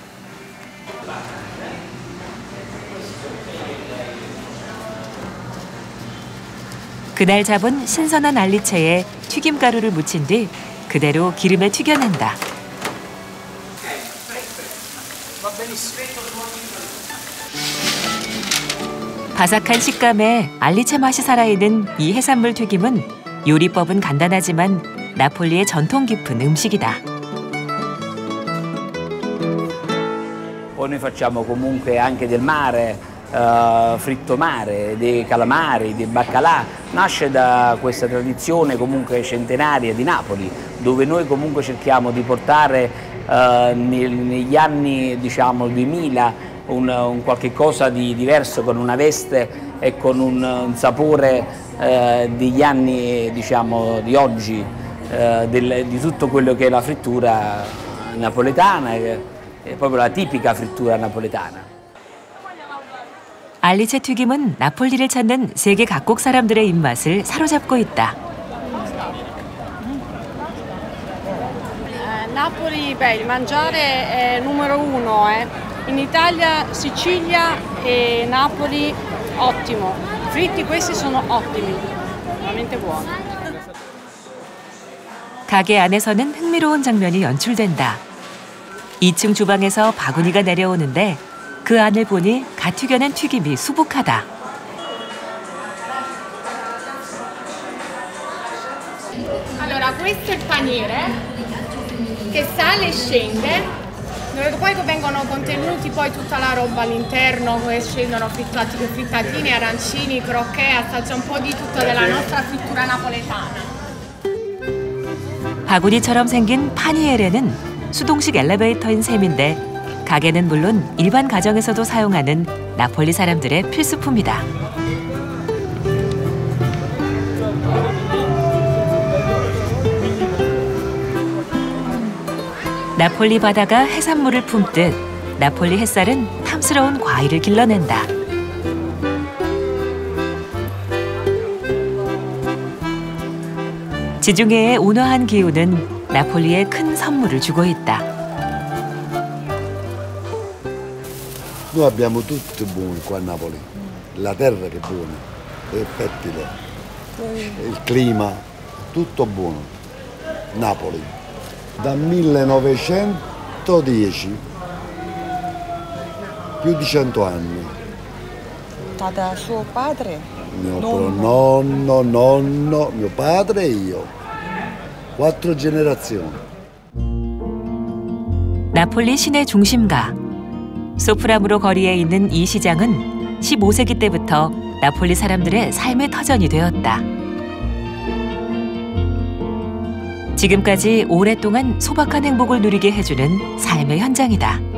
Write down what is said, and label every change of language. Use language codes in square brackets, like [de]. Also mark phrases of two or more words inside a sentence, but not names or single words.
[ko] 그날 잡은 신선한 알리체에 튀김가루를 묻힌 뒤 그대로 기름에 튀겨낸다. 바삭한 식감에 알리체 맛이 살아있는 이 해산물 튀김은 요리법은 간단하지만 나폴리의 전통 깊은 음식이다. [it] Poi noi facciamo comunque anche del mare, fritto mare, dei calamari, dei baccalà. Nasce da questa tradizione comunque centenaria di Napoli, dove noi comunque cerchiamo di portare negli anni diciamo 2000 un qualche cosa di diverso, con una veste e con un sapore degli anni diciamo di oggi, di tutto quello che è la frittura napoletana, è proprio la tipica frittura napoletana. [ko] 알리체 튀김은 나폴리를 찾는 세계 각국 사람들의 입맛을 사로잡고 있다. [it] Napoli, beh, il mangiare è numero uno, In Italia, Sicilia e Napoli, ottimo. Fritti questi sono ottimi, veramente buoni. [ko] 가게 안에서는 흥미로운 장면이 연출된다. 2층 주방에서 바구니가 내려오는데 그 안을 보니 갓 튀겨낸 튀김이 수북하다. [it] Allora, questo è il paniere che sale e scende, dove poi vengono contenuti poi tutta la roba all'interno, dove scendono frittatine, arancini, crocchè, assaggia un po' di tutto della nostra frittura napoletana. [ko] 바구니처럼 생긴 파니에레는 수동식 엘리베이터인 셈인데 가게는 물론 일반 가정에서도 사용하는 나폴리 사람들의 필수품이다. 나폴리 바다가 해산물을 품듯 나폴리 햇살은 탐스러운 과일을 길러낸다. 지중해의 온화한 기후는 나폴리에 큰 선물을 주고 있다. [it] Noi abbiamo tutto buono qua a Napoli, la terra che è buona, è fertile, il clima, tutto buono. Napoli, da 1910, più di 100 anni. Da suo padre? Mio nonno, mio padre e io, 4 generazioni. [ko] 나폴리 시내 중심가. 소프라무로 거리에 있는 이 시장은 15세기 때부터 나폴리 사람들의 삶의 터전이 되었다. 지금까지 오랫동안 소박한 행복을 누리게 해주는 삶의 현장이다.